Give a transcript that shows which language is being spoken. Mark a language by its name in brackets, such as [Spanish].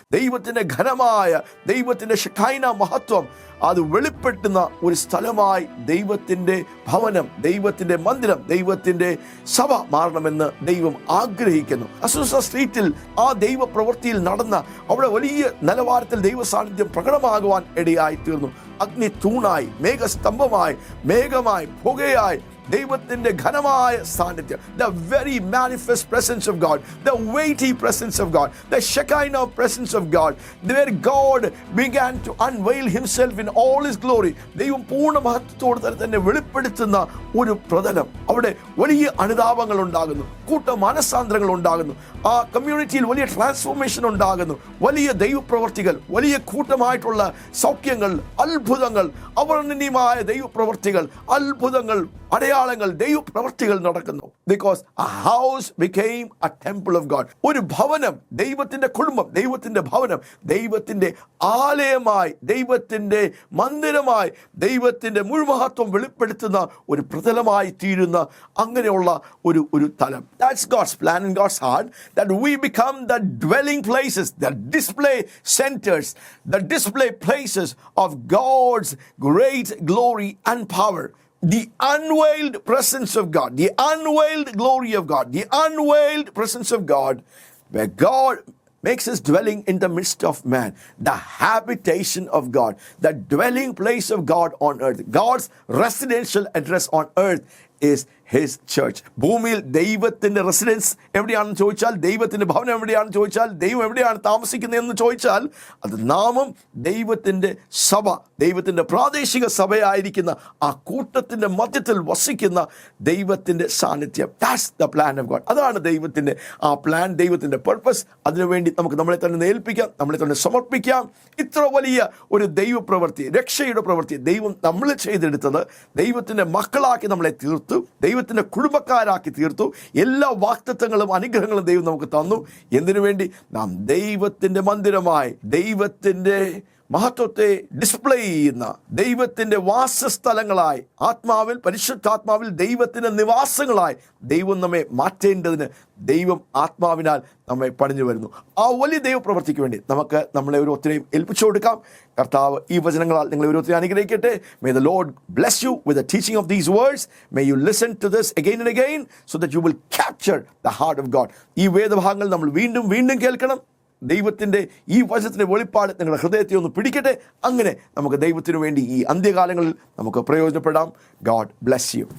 [Malayalam] ദൈവത്തിൻ്റെ ഘനമായ ദൈവത്തിൻ്റെ ഷെഖൈന മഹത്വം അത് വെളിപ്പെടുത്തുന്ന ഒരു സ്ഥലമായി ദൈവത്തിൻ്റെ ഭവനം, ദൈവത്തിൻ്റെ മന്ദിരം, ദൈവത്തിൻ്റെ സഭ മാറണമെന്ന് ദൈവം ആഗ്രഹിക്കുന്നു. അസൂസ സ്ട്രീറ്റിൽ ആ ദൈവ പ്രവൃത്തിയിൽ നടന്ന അവിടെ വലിയ നിലവാരത്തിൽ ദൈവ സാന്നിധ്യം പ്രകടമാകുവാൻ ഇടയായി തീർന്നു. അഗ്നി തൂണായി, മേഘസ്തംഭമായി, മേഘമായി, പുകയായി ദൈവത്തിന്റെ ഘനമായ സാന്നിധ്യം, [English] the very manifest presence of God, the weighty presence of God, the Shekinah presence of God, where God began to unveil himself in all his glory. [Malayalam] ദൈവം പൂർണ്ണ മഹത്വത്തോടെ തന്നെ വെളിപ്പെടുത്തുന്ന ഒരു പ്രതലം. അവിടെ വലിയ അനുതാപങ്ങൾ ഉണ്ടാകുന്നു, കൂട്ട മാനസാന്തരങ്ങൾ ഉണ്ടാകുന്നു, ആ കമ്മ്യൂണിറ്റിയിൽ വലിയ ട്രാൻസ്ഫോർമേഷൻ ഉണ്ടാകുന്നു, വലിയ ദൈവപ്രവർത്തികൾ, വലിയ കൂട്ടമായിട്ടുള്ള സൗഖ്യങ്ങൾ, അത്ഭുതങ്ങൾ, അവർണ്ണനീയമായ ദൈവപ്രവർത്തികൾ, അത്ഭുതങ്ങൾ, അടയാളങ്ങൾ, ദൈവപ്രവർത്തികൾ നടക്കുന്നു. [English] Because a house became a temple of God. [Malayalam] ഒരു ഭവനം, ദൈവത്തിന്റെ കുടുംബം, ദൈവത്തിന്റെ ഭവനം, ദൈവത്തിന്റെ ആലയമായി, ദൈവത്തിന്റെ മന്ദിരമായി, ദൈവത്തിന്റെ മുഴുമഹത്വം വെളിപ്പെടുത്തുന്ന ഒരു പ്രതലമായി തീരുന്ന അങ്ങനെയുള്ള ഒരു തലം. [English] That's God's plan and God's heart, that we become the dwelling places, the display centers, the display places of God's great glory and power. The unveiled presence of God, the unveiled glory of God, the unveiled presence of God, where God makes his dwelling in the midst of man, the habitation of God, the dwelling place of God on earth. God's residential address on earth is his church. [Malayalam] ഭൂമിയിൽ ദൈവത്തിൻ്റെ residence എവിടെയാണെന്ന് ചോദിച്ചാൽ, ദൈവത്തിൻ്റെ ഭവനം എവിടെയാണെന്ന് ചോദിച്ചാൽ, ദൈവം എവിടെയാണ് താമസിക്കുന്നതെന്ന് ചോദിച്ചാൽ, അത് നാമം ദൈവത്തിൻ്റെ സഭ, ദൈവത്തിൻ്റെ പ്രാദേശിക സഭയായിരിക്കുന്ന ആ കൂട്ടത്തിൻ്റെ മധ്യത്തിൽ വസിക്കുന്ന ദൈവത്തിൻ്റെ സാന്നിധ്യം. [English] That's the plan of God. [Malayalam] അതാണ് ദൈവത്തിൻ്റെ ആ പ്ലാൻ, ദൈവത്തിൻ്റെ പർപ്പസ്. അതിനുവേണ്ടി നമുക്ക് നമ്മളെ തന്നെ ഏൽപ്പിക്കാം, നമ്മളെ തന്നെ സമർപ്പിക്കാം. ഇത്ര വലിയ ഒരു ദൈവപ്രവൃത്തി, രക്ഷയുടെ പ്രവൃത്തി ദൈവം നമ്മൾ ചെയ്തെടുത്തത്, ദൈവത്തിൻ്റെ മക്കളാക്കി നമ്മളെ തീർത്തു, ദൈവത്തിൻ്റെ കുടുംബക്കാരാക്കി തീർത്തു. എല്ലാ വാഗ്ദത്തങ്ങളും അനുഗ്രഹങ്ങളും ദൈവം നമുക്ക് തന്നു. എന്തിനു വേണ്ടി? നാം ദൈവത്തിൻ്റെ മന്ദിരമായി, ദൈവത്തിൻ്റെ മഹത്വത്തെ ഡിസ്പ്ലേ ചെയ്യുന്ന ദൈവത്തിൻ്റെ വാസസ്ഥലങ്ങളായി, ആത്മാവിൽ, പരിശുദ്ധാത്മാവിൽ ദൈവത്തിൻ്റെ നിവാസങ്ങളായി ദൈവം നമ്മെ മാറ്റേണ്ടതിന് ദൈവം ആത്മാവിനാൽ നമ്മെ പണിഞ്ഞു വരുന്നു. ആ വലിയ ദൈവപ്രവൃത്തിക്ക് വേണ്ടി നമുക്ക് നമ്മളെ ഓരോരുത്തരെയും ഏൽപ്പിച്ചു കൊടുക്കാം. കർത്താവ് ഈ വചനങ്ങളാൽ നിങ്ങളെ ഓരോരുത്തരെയും അനുഗ്രഹിക്കട്ടെ. [English] May the Lord bless you with the teaching of these words. May you listen to this again and again so that you will capture the heart of God. [Malayalam] ഈ വേദഭാഗങ്ങൾ നമ്മൾ വീണ്ടും വീണ്ടും കേൾക്കണം. ദൈവത്തിൻ്റെ ഈ വചനത്തിൻ്റെ വെളിപ്പാട് നിങ്ങളുടെ ഹൃദയത്തെ ഒന്ന് പിടിക്കട്ടെ. അങ്ങനെ നമുക്ക് ദൈവത്തിനു വേണ്ടി ഈ അന്ത്യകാലങ്ങളിൽ നമുക്ക് പ്രയോജനപ്പെടാം. [English] God bless you.